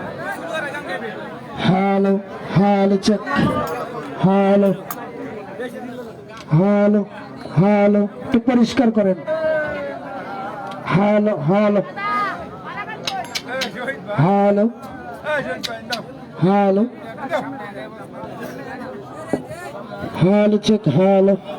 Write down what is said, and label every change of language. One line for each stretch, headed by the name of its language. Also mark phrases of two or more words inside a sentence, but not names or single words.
English: hello, hello, check, hello, hello, hello,
Bangla: একটু পরিষ্কার করেন,
English: hello, hello, hello, hello, hello, check, hello.